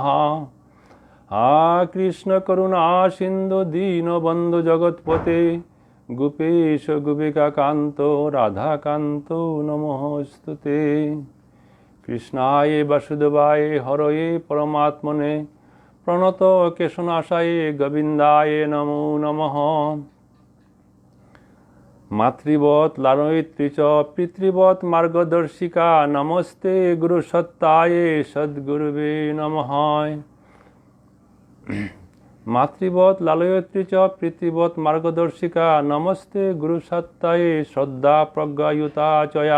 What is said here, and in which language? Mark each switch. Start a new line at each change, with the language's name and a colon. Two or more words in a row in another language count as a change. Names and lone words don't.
Sanskrit: হা কৃষ্ণ করুণা সিন্ধু দীনবন্ধু জগৎপতে গোপেশ গোপিকাকান্ত রাধাকান্ত নমস্তুতে। কৃষ্ণায় বাসুদেবায় হরয়ে পরমাত্মনে প্রণত কেশনাশায় গোবিন্দায় নমো নমঃ। মাতৃবৎ লালয়িত্রী চ পিতৃবৎ মার্গদর্শিকা নমস্তে গুরুসত্তায়ে সদ্গুরুবে নমঃ। মাতৃবৎ লালয়িত্রী চ পিতৃবৎ মার্গদর্শিকা নমস্তে গুরুসত্তায়ে শ্রদ্ধা প্রজ্ঞায়ুতা চয়া।